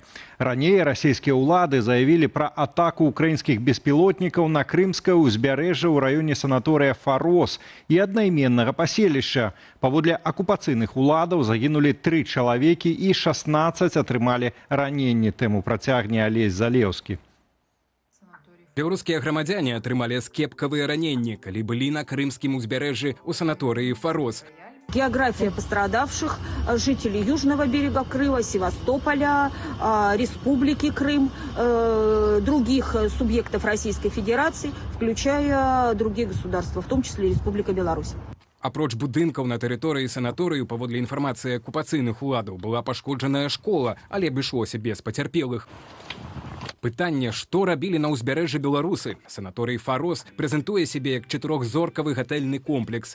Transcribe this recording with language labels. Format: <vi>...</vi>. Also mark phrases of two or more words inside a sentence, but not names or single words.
<be>Раней расійскія ўлады заявілі пра атаку украінскіх беспілотнікаў на крымскае ўзбярэжжа ў раёне санаторыя Фарос і аднайменнага паселішча. Паводле акупацыйных уладаў загінулі 3 чалавекі і 16 атрымалі раненні. Тэму працягне Алесь Залеўскі. Беларускія грамадзяне атрымалі скепкавыя раненні, калі былі на крымскім узбярэжжы ў санаторыі Фарос.</be> <ru>География пострадавших жителей Южного берега Крыма, Севастополя, Республики Крым, других субъектов Российской Федерации, включая другие государства, в том числе и Республика Беларусь.</ru> <be>Апроч будынкаў на тэрыторыі санаторыю, паводле інфармацыі акупацыйных уладаў, была пашкоджаная школа, але абышлося без пацярпелых. Пытанне, што рабілі на ўзбярэжжы беларусы. Санаторый Фарос прэзентуе сябе як 4-зоркавы гатэльны комплекс.</be>